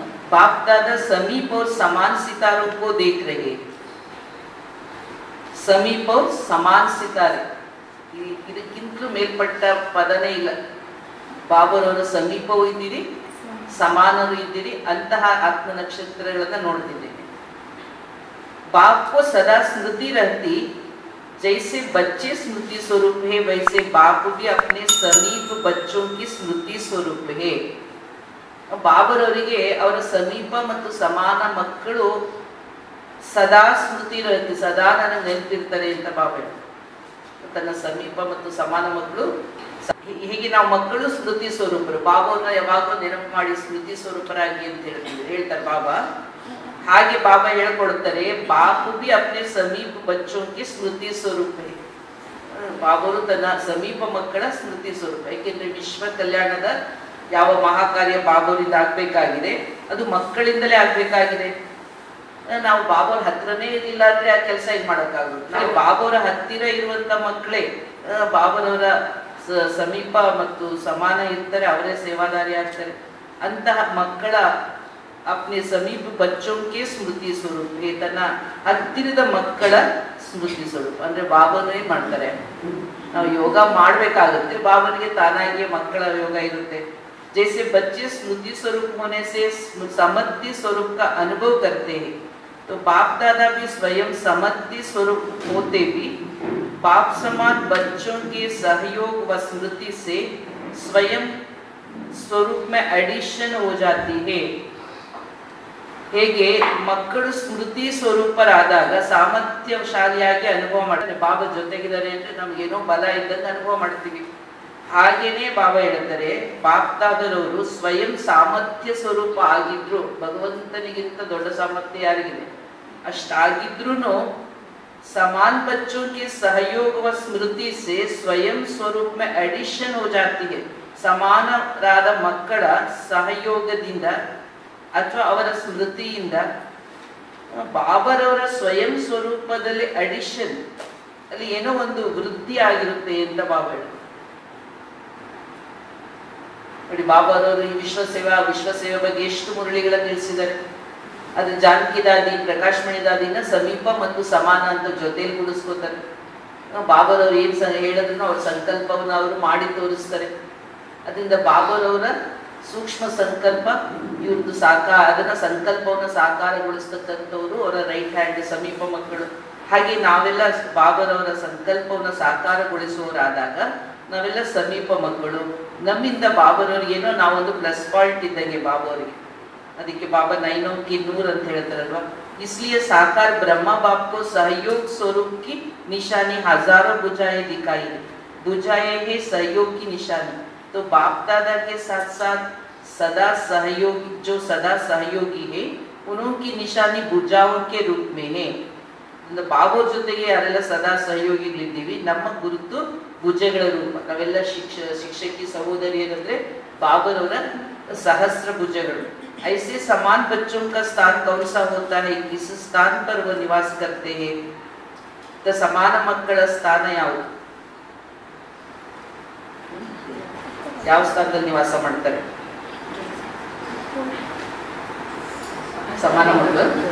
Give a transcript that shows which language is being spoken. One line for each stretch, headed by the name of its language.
Hindi: बाप दादा समीप और समान सितारों को देख रहे।
Kannada: ಸಮೀಪ ಸಮಾನ್ ಸಿತಾರೆ, ಇದಕ್ಕಿಂತಲೂ ಮೇಲ್ಪಟ್ಟ ಪದನೇ ಇಲ್ಲ. ಬಾಬರವರ ಸಮೀಪವೂ ಇದ್ದೀರಿ, ಸಮಾನರು ಇದ್ದೀರಿ, ಅಂತಹ ಆತ್ಮ ನಕ್ಷತ್ರಗಳನ್ನ ನೋಡ್ತಿದ್ದೇನೆ.
Hindi: बाप को सदा स्मृति रहती, जैसे बच्चे स्मृति स्वरूप है वैसे बाप भी अपने समीप बच्चों की स्मृति स्वरूप है.
Kannada: ಬಾಬರವರಿಗೆ ಅವರ ಸಮೀಪ ಮತ್ತು ಸಮಾನ ಮಕ್ಕಳು ಸದಾ ಸ್ಮೃತಿ ಇರುತ್ತೆ, ಸದಾ ನನಗೆ ನೆನಪಿರ್ತಾರೆ ಅಂತ ಬಾಬಾ ತನ್ನ ಸಮೀಪ ಮತ್ತು ಸಮಾನ ಮಕ್ಕಳು. ಹೀಗೆ ನಾವು ಮಕ್ಕಳು ಸ್ಮೃತಿ ಸ್ವರೂಪರು, ಬಾಬಾವ್ರನ್ನ ಯಾವಾಗಲೂ ನೆನಪು ಮಾಡಿ ಸ್ಮೃತಿ ಸ್ವರೂಪರಾಗಿ ಅಂತ ಹೇಳ್ತಾರೆ ಬಾಬಾ. ಹಾಗೆ ಬಾಬಾ ಹೇಳ್ಕೊಡ್ತಾರೆ,
Hindi: ಬಾಪು ಬಿ ಅಪ್ನೆ ಸಮೀಪ ಬಚ್ಚೋಂಗೆ ಸ್ಮೃತಿ ಸ್ವರೂಪ.
Kannada: ಬಾಬರು ತನ್ನ ಸಮೀಪ ಮಕ್ಕಳ ಸ್ಮೃತಿ ಸ್ವರೂಪ. ಏಕೆಂದ್ರೆ ವಿಶ್ವ ಕಲ್ಯಾಣದ ಯಾವ ಮಹಾಕಾರ್ಯ ಬಾಬರಿಂದ ಆಗ್ಬೇಕಾಗಿದೆ ಅದು ಮಕ್ಕಳಿಂದಲೇ ಆಗ್ಬೇಕಾಗಿದೆ. ನಾವು ಬಾಬಾವ್ರ ಹತ್ರನೇ ಇರಲಿಲ್ಲ ಅಂದ್ರೆ ಆ ಕೆಲಸ ಏನ್ ಮಾಡೋಕ್ಕಾಗುತ್ತೆ. ನಾವು ಬಾಬಾವ್ರ ಹತ್ತಿರ ಇರುವಂತ ಮಕ್ಕಳೇ ಬಾಬರವರ ಸಮೀಪ ಮತ್ತು ಸಮಾನ ಇರ್ತಾರೆ, ಅವರೇ ಸೇವಾದಾರಿ ಆಗ್ತಾರೆ. ಅಂತಹ ಮಕ್ಕಳ
Hindi: अपने समीप बच्चों के स्मृति स्वरूप,
Kannada: ತನ್ನ ಹತ್ತಿರದ ಮಕ್ಕಳ ಸ್ಮೃತಿ ಸ್ವರೂಪ. ಅಂದ್ರೆ ಬಾಬಾನು ಏನ್ ಮಾಡ್ತಾರೆ, ನಾವು ಯೋಗ ಮಾಡ್ಬೇಕಾಗುತ್ತೆ, ಬಾಬನಿಗೆ ತಾನಾಗಿಯೇ ಮಕ್ಕಳ ಯೋಗ ಇರುತ್ತೆ.
Hindi: जैसे बच्चे स्मृति स्वरूप होने से समद्धि स्वरूप का अनुभव करते हैं, तो बाप दादा भी स्वयं समद्धि स्वरूप होते भी बाप समान बच्चों के सहयोग व स्मृति से स्वयं स्वरूप में एडिशन हो जाती है.
Kannada: ಹೇಗೆ ಮಕ್ಕಳು ಸ್ಮೃತಿ ಸ್ವರೂಪರಾದಾಗ ಸಾಮರ್ಥ್ಯಶಾಲಿಯಾಗಿ ಅನುಭವ ಮಾಡ್ತಾರೆ. ಬಾಬಾ ಜೊತೆಗಿದ್ದಾರೆ ಅಂದ್ರೆ ನಮ್ಗೇನೋ ಬಲ ಇದ್ದಂಗೆ ಅನುಭವ ಮಾಡ್ತೀವಿ. ಹಾಗೇನೆ ಬಾಬಾ ಹೇಳ್ತಾರೆ, ಬಾಪ್ದಾದರವರು ಸ್ವಯಂ ಸಾಮರ್ಥ್ಯ ಸ್ವರೂಪ ಆಗಿದ್ರು. ಭಗವಂತನಿಗಿಂತ ದೊಡ್ಡ ಸಾಮರ್ಥ್ಯ ಯಾರಿಗಿದೆ, ಅಷ್ಟಾಗಿದ್ರು
Hindi: ಸಮಾನ್ ಬಚ್ಚೋं के सहयोग व स्मृति से स्वयं स्वरूप में एडिशन हो जाती है.
Kannada: ಸಮಾನರಾದ ಮಕ್ಕಳ ಸಹಯೋಗದಿಂದ ಅಥವಾ ಅವರ ಸ್ಮೃತಿಯಿಂದ ಬಾಬರವರ ಸ್ವಯಂ ಸ್ವರೂಪದಲ್ಲಿ ಅಡಿಷನ್, ಅಲ್ಲಿ ಏನೋ ಒಂದು ವೃದ್ಧಿ ಆಗಿರುತ್ತೆ ಅಂತ ಬಾಬಾ ಹೇಳಿ. ನೋಡಿ ಬಾಬಾರವರು ಈ ವಿಶ್ವಸೇವೆ ಬಗ್ಗೆ ಎಷ್ಟು ಮುರಳಿಗಳನ್ನು ತಿಳಿಸಿದ್ದಾರೆ. ಅದು ಜಾನಕಿ ದಾದಿ, ಪ್ರಕಾಶ್ ಮಣಿ ದಾದಿನ ಸಮೀಪ ಮತ್ತು ಸಮಾನ ಅಂತ ಜೊತೆಯಲ್ಲಿ ಗುಡಿಸ್ಕೋತಾರೆ. ಬಾಬಾರವ್ರು ಏನ್ ಹೇಳಿದ್ರು ಅವ್ರ ಸಂಕಲ್ಪವನ್ನು ಅವರು ಮಾಡಿ ತೋರಿಸ್ತಾರೆ. ಅದರಿಂದ ಬಾಬಾರವರ ಸೂಕ್ಷ್ಮ ಸಂಕಲ್ಪ ಇವ್ರದ್ದು ಅದನ್ನ ಸಂಕಲ್ಪವನ್ನು ಸಾಕಾರಗೊಳಿಸ್ತಕ್ಕಂಥವ್ರು ಅವರ ರೈಟ್ ಹ್ಯಾಂಡ್ ಸಮೀಪ ಮಕ್ಕಳು. ಹಾಗೆ ನಾವೆಲ್ಲ ಬಾಬರವರ ಸಂಕಲ್ಪವನ್ನು ಸಾಕಾರಗೊಳಿಸುವವರಾದಾಗ ನಾವೆಲ್ಲ ಸಮೀಪ ಮಕ್ಕಳು. ನಮ್ಮಿಂದ ಬಾಬರವ್ರಿಗೆ ಏನೋ ನಾವೊಂದು ಪ್ಲಸ್ ಪಾಯಿಂಟ್ ಇದ್ದಂಗೆ ಬಾಬಾವ್ರಿಗೆ. ಅದಕ್ಕೆ ಬಾಬಾ
Hindi: 9 की 100
Kannada: ಅಂತ ಹೇಳ್ತಾರಲ್ವಾ.
Hindi: इसलिए साकार ब्रह्मा बाप को सहयोग स्वरूप की निशानी हजारों बुझाएं दिखाई, बुझाएं है सहयोग की निशानी. तो बाप दादा के साथ साथ सदा सहयोगी, जो सदा सहयोगी है उनकी निशानी बुझाओं के रूप में है.
Kannada: ಬಾಬಾ ಜೊತೆಗೆ ಯಾರೆಲ್ಲ ಸದಾ ಸಹಯೋಗಿಗಳಿದ್ದೀವಿ, ನಮ್ಮ ಗುರುತು ಭುಜಗಳ ರೂಪ. ನಾವೆಲ್ಲ ಶಿಕ್ಷಕಿ ಸಹೋದರಿಯರಂದ್ರೆ ಬಾಬರವರ ಸಹಸ್ರ ಭುಜಗಳು.
Hindi: ऐसे समान बच्चों का स्थान कौन सा होता है, किस स्थान पर वह निवास करते हैं. तो समान
Kannada: ಮಕ್ಕಳ ಸ್ಥಾನ ಯಾವುದು, ಯಾವ ಸ್ಥಾನದಲ್ಲಿ ನಿವಾಸ ಮಾಡ್ತಾರೆ ಸಮಾನ ಮಕ್ಕಳು?